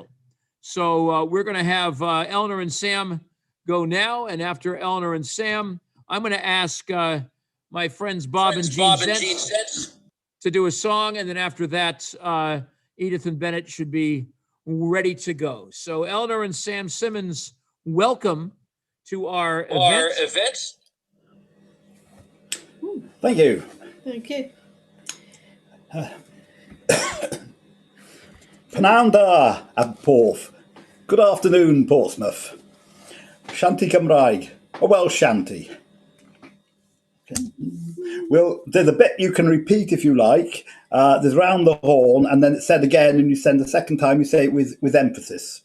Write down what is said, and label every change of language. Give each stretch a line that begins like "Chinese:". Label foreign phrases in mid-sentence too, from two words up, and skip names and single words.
English: So we're going to have Eleanor and Sam go now, and after Eleanor and Sam, I'm going to ask my friends Bob and Gene Zentz to do a song, and then after that, Edith and Bennett should be ready to go. So Eleanor and Sam Simmons, welcome to our event. Thank you. Thank you.
Welsh: Pnawn a Porth.
English: Good afternoon, Portsmouth.
Welsh: Shanty Cymraeg,
English: a Welsh shanty. Well, there's a bit you can repeat if you like. There's round the horn, and then it's said again, and you send the second time, you say it with emphasis.